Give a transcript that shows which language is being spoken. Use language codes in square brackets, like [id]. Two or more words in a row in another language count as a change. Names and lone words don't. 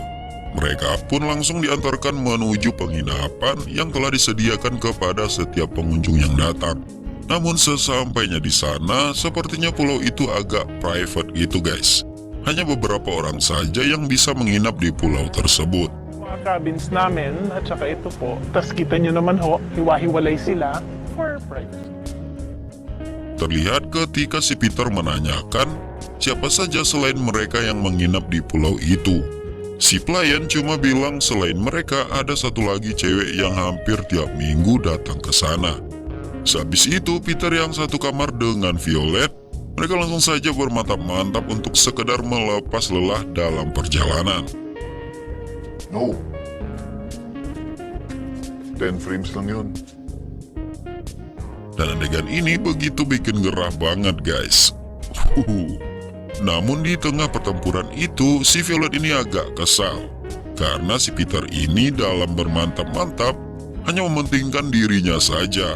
[id] Mereka pun langsung diantarkan menuju penginapan yang telah disediakan kepada setiap pengunjung yang datang. Namun sesampainya di sana, sepertinya pulau itu agak private gitu guys. Hanya beberapa orang saja yang bisa menginap di pulau tersebut. [tl] Mga cabins namin, at saka ito po. Tapos kita nyo naman ho, hiwa-hiwalay sila [en] for privacy. [id] Terlihat ketika si Peter menanyakan siapa saja selain mereka yang menginap di pulau itu. Si pelayan cuma bilang selain mereka ada satu lagi cewek yang hampir tiap minggu datang ke sana. Sehabis itu Peter yang satu kamar dengan Violet, mereka langsung saja bermantap-mantap untuk sekedar melepas lelah dalam perjalanan. [tl] No. 10 frames lang yun. [id] Dan adegan ini begitu bikin gerah banget guys. Namun di tengah pertempuran itu, si Violet ini agak kesal. Karena si Peter ini dalam bermantap-mantap hanya mementingkan dirinya saja.